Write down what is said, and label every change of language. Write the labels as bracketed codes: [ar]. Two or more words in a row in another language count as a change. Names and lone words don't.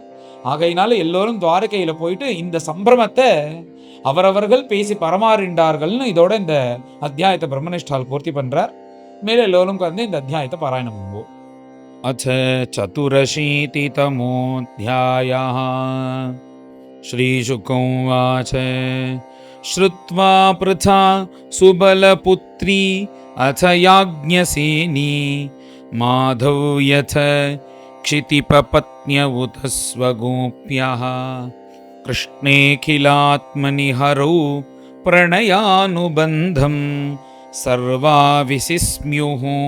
[ta] ஆகையினால எல்லோரும் துவாரகையில போயிட்டு இந்த சம்பிரமத்தை அவரவர்கள் பேசி பரமாறிண்டார்கள்னு இதோட இந்த அத்தியாயத்தை பிரம்மனிஷ்டால் பூர்த்தி பண்றார். மேல எல்லோரும் இந்த அத்தியாயத்தை பாராயணம் பண்ணுவோம். [sa] அச்ச சதுரशीतितमोऽध्यायः श्रीशुकौवाच श्रुत्वा पृथा सुबलपुत्री अथ याज्ञसेनी माधव्यथ क्षितिपपत्न्यवुत स्वगोप्यः कृष्णेऽखिलात्मनि हरौ प्रणयानुबन्धं सर्वा विसिस्म्युः